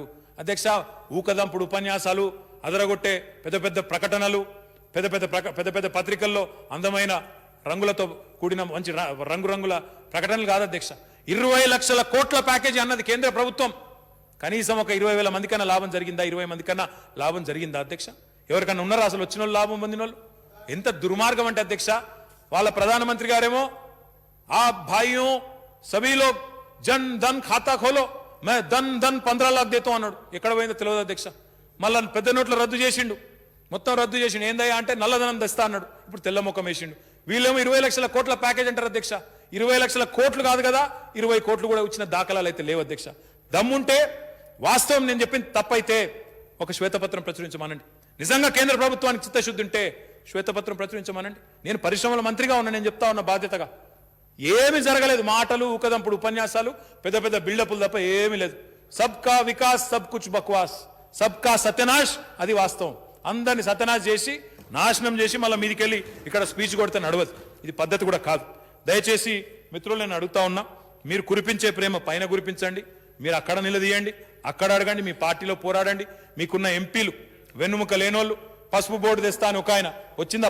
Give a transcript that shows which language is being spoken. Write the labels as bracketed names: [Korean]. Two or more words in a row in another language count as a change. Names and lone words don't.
[Telugu] అధ్యక్ష, ఊకదంపుడు ఉపన్యాసాలు, అదరగొట్టే పెద్ద పెద్ద ప్రకటనలు, పెద్ద పెద్ద పత్రికల్లో అందమైన రంగులతో కూడిన మంచి రంగురంగుల ప్రకటనలు కాదు అధ్యక్ష. 20 లక్షల కోట్ల ప్యాకేజీ అన్నది కేంద్ర ప్రభుత్వం. కనీసం ఒక 20,000 మందికన్నా లాభం జరిగిందా? 20 మందికన్నా లాభం జరిగిందా అధ్యక్ష? ఎవరికన్నా ఉన్నారా అసలు వచ్చిన వాళ్ళు, లాభం పొందిన వాళ్ళు? ఎంత దుర్మార్గం అంటే అధ్యక్ష, వాళ్ళ ప్రధానమంత్రి గారేమో ఆ [Hindi] भाइयो सभी लोग जन धन खाता खोलो मैं धन 15 लाख देता [Telugu] అన్నాడు. ఎక్కడ పోయిందో తెలియదు అధ్యక్ష. మళ్ళా పెద్ద నోట్లు రద్దు చేసిండు, మొత్తం రద్దు చేసిండు. ఏందయ్యా అంటే నల్లధనం తెస్తా అన్నాడు. ఇప్పుడు తెల్ల ముఖం వేసిండు. వీళ్ళేమో 20 లక్షల కోట్ల ప్యాకేజ్ అంటారు అధ్యక్ష. 20 లక్షల కోట్లు కాదు కదా, 20 కోట్లు కూడా వచ్చిన దాఖలాలు అయితే లేవు అధ్యక్ష. దమ్ముంటే, వాస్తవం నేను చెప్పింది తప్పైతే ఒక శ్వేతపత్రం ప్రచురించమనండి. నిజంగా కేంద్ర ప్రభుత్వానికి చిత్తశుద్ధి ఉంటే శ్వేతపత్రం ప్రచురించమనండి. నేను పరిశ్రమల మంత్రిగా ఉన్నా, నేను చెప్తా ఉన్నా బాధ్యతగా. ఏమి జరగలేదు, మాటలు, ఊకదంపుడు ఉపన్యాసాలు, పెద్ద పెద్ద బిల్డప్లు తప్ప ఏమీ లేదు. [Hindi] सबका विकास सब कुछ बकवास, सबका सत्यनाश, [Telugu] అది వాస్తవం. అందరిని సత్యనాశ్ చేసి, నాశనం చేసి మళ్ళీ మీదికెళ్ళి ఇక్కడ స్పీచ్ కొడితే నడవదు. ఇది పద్ధతి కూడా కాదు. దయచేసి మిత్రులు నేను అడుగుతా ఉన్నా, మీరు కురిపించే ప్రేమ పైన కురిపించండి. మీరు అక్కడ నిలదీయండి, అక్కడ అడగండి, మీ పార్టీలో పోరాడండి. మీకున్న ఎంపీలు వెన్నుముక లేనోళ్ళు, పసుపు బోర్డు తెస్తా అని ఒక ఆయన వచ్చిందా?